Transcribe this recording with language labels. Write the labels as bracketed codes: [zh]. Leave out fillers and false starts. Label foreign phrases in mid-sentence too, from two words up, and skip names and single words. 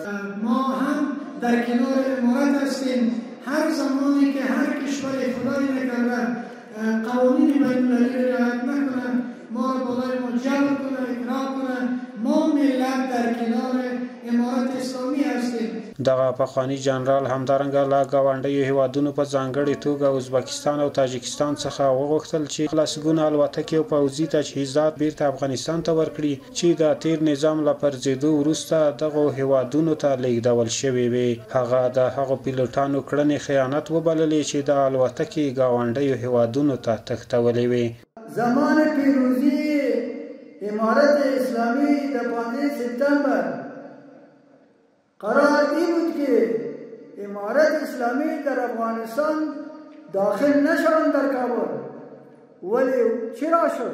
[fa] ما هم در کنار امارت هستیم. هر زمانی که هر کشور خدای نکرده قوانین بین‌المللی رعایت نکنه، ما را بالای ما جبر کنه، اکراه کنه، ما ملت در کنار امارت اسلامی هستیم. [ps] دغه پخوانی جنرال همدارنګه له ګاونډیو هیوادونو په ځانګړې توګه ازبکستان او تاجکستان څخه وغوښتل چې لسګونه الوتکې او پوځي تجهیزات بیرته افغانستان ته ورکړي چې د تیر نظام له پرځېدو وروسته دغو هیوادونو ته لیږدول شوې وې. هغه د هغو پیلوټانو کړنې خیانت وبللې چې د الوتکې ګاونډیو هیوادونو ته تښتولې وې. [fa] زمان پیروزی امارت اسلامی در 15 سپتامبر قرار این بود که امارت اسلامی در افغانستان داخل نشوند در کابل. ولی چرا شد؟